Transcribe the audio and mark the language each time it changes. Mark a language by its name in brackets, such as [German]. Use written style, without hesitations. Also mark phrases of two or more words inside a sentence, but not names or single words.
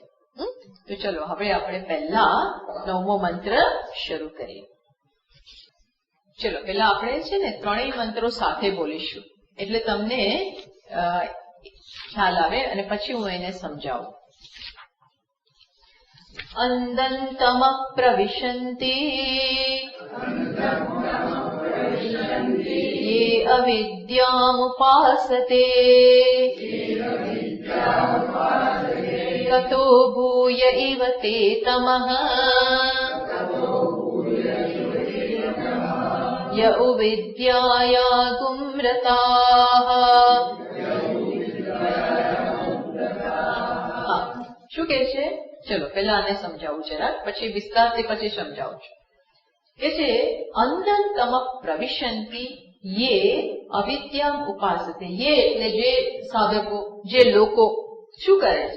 [Gujarati] તો ચલો હવે આપણે પહેલા 9મો મંત્ર શરૂ કરીએ. ચલો પહેલા આપણે છે ને 3 મંત્રો સાથે બોલીશું એટલે તમને ખ્યાલ આવે અને પછી હું એને સમજાવું. [Sanskrit] અંદંતમ પ્રવિશન્તિ ये अविद्यामुपासते ततो भूय इव ते तमः य उविद्याया गुम्रताः. [Gujarati] શું કે છે? ચલો પહેલા આને સમજાવું જરાક, પછી વિસ્તારથી પછી સમજાવું છું. કે છે [Sanskrit] અંદંતમ પ્રવિશન્તિ યે અવિદ્યામ ઉપાસતે. [Gujarati] યે એટલે જે સાધકો, જે લોકો શું કરે છે?